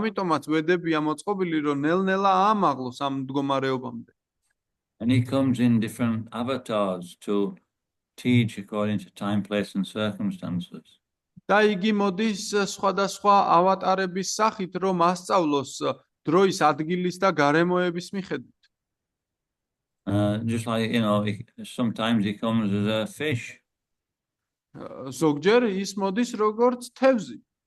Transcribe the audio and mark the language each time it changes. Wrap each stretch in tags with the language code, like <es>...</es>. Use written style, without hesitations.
<ka>ამიტომაც ვედებია მოწყობილი, რომ ნელ-ნელა აამაღლოს ამ მდგომარეობამდე.</ka> <en>And he comes in different avatars to teach according to time, place and circumstances.</en> <ka>და იგი მოდის სხვადასხვა ავატარების სახით, რომ ასწავლოს დროის, ადგილის და გარემოების მიხედვით.</ka> <en>Just like, sometimes he comes as a fish.</en> <ka>ზოგჯერ ის მოდის როგორც თევზი.</ka>